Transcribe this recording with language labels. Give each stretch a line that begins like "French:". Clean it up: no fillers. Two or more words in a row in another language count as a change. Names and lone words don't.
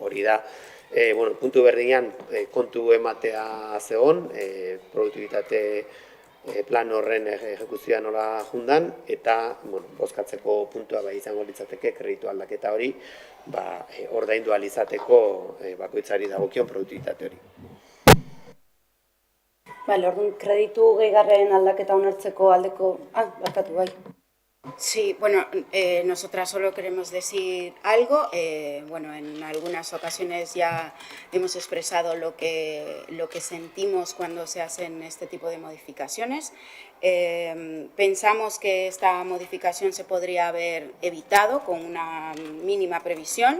Basque: Hori da, puntu berdinean kontu ematea zegoen, produktibitate plan horren ejekuzioa nola jundan, eta bozkatzeko puntua izango litzateke kreditu aldaketa hori ordaindu ahal izateko bakoitzari dagokion produktibitate hori. Orduan, kreditu gehigarren aldaketa onartzeko aldeko... barkatu, bai.
Spanish: Sí, nosotras solo queremos decir algo. En algunas ocasiones ya hemos expresado lo que sentimos cuando se hacen este tipo de modificaciones. Pensamos que esta modificación se podría haber evitado con una mínima previsión.